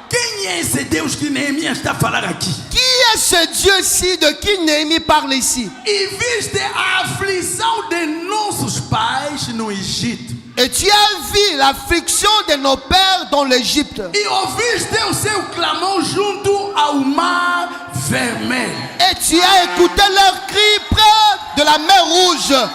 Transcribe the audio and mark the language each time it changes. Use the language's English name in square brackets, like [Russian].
[Portuguese] Quem é esse Deus que Neemias está a falar aqui? [French] Qui est ce Dieu-ci de qui Néhémie parle ici? [Portuguese] E viste a aflição de nossos pais no Egito. [French] Et tu as vu l'affliction de nos pères dans l'Égypte. [Portuguese] E ouviste o seu clamor junto ao mar vermelho. [French] Et tu as écouté leurs cris près de la mer Rouge.